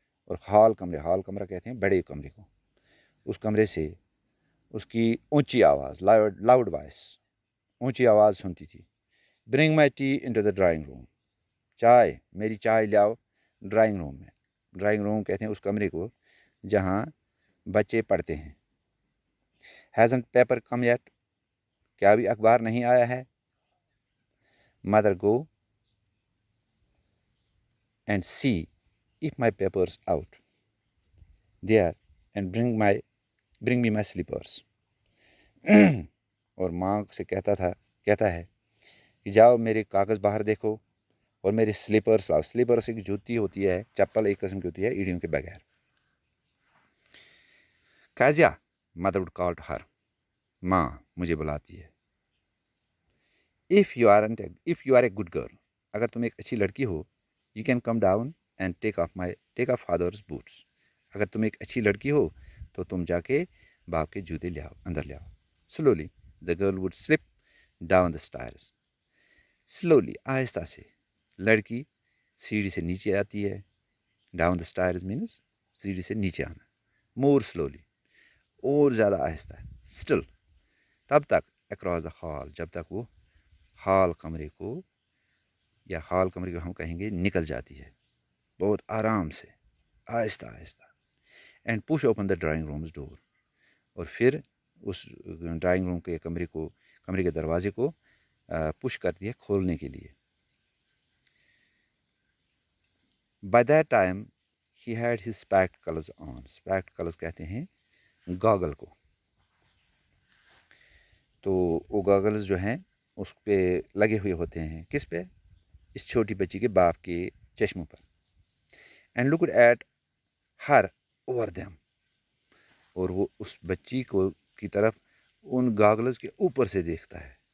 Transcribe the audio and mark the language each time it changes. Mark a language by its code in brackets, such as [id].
[ur] اور ہال کمرہ کہتے ہیں بڑے کمرے کو. اس کمرے سے اس کی اونچی آواز، لاؤڈ وائس، اونچی آواز سنتی تھی. [en] Bring my tea into the drawing room. [ur] میری چائے لاؤ ڈرائنگ روم میں. ڈرائنگ روم کہتے ہیں اس کمرے کو جہاں بچے پڑھتے ہیں. [en] Hasn't paper come yet. [ur] کیا ابھی اخبار نہیں آیا ہے. [en] Mother go and see if my papers out there and bring me my slippers. [ur] اور ماں سے کہتا ہے کہ جاؤ میرے کاغذ باہر دیکھو اور میرے سلیپرس لاؤ. سلیپرس ایک جوتی ہوتی ہے، چپل ایک قسم کی ہوتی ہے ایڑیوں کے بغیر. [en] کازیا mother would call to her. [ur] ماں مجھے بلاتی ہے. [en] If you are a good girl. [ur] اگر تم ایک اچھی لڑکی ہو [en] You can come down and take off father's boots. [ur] اگر تم ایک اچھی لڑکی ہو تو تم جا کے باپ کے جوتے لے آؤ، اندر لے آؤ. [en] Slowly the girl would slip down the stairs. [ur] Slowly آہستہ سے لڑکی سیڑھی سے نیچے آتی ہے. [en] down the stairs means [ur] سیڑھی سے نیچے آنا. [en] more slowly, [ur] اور زیادہ آہستہ. [en] still [ur] تب تک [en] across the hall, [ur] جب تک وہ ہال کمرے کو ہم کہیں گے نکل جاتی ہے بہت آرام سے، آہستہ آہستہ. [en] And push open the drawing room's door. [ur] اور پھر اس ڈرائنگ روم کے کمرے کے دروازے کو پش کرتی ہے کھولنے کے لیے. [en] By that time he had his spectacles on. [ur] اسپیکٹکلز کہتے ہیں گاگل کو. تو وہ گاگلز جو ہیں اس پہ لگے ہوئے ہوتے ہیں. کس پہ؟ اس چھوٹی بچی کے باپ کے چشموں پر. [en] And looked at her over them. [ur] اور وہ اس بچی کی طرف ان گاگلز کے اوپر سے دیکھتا ہے.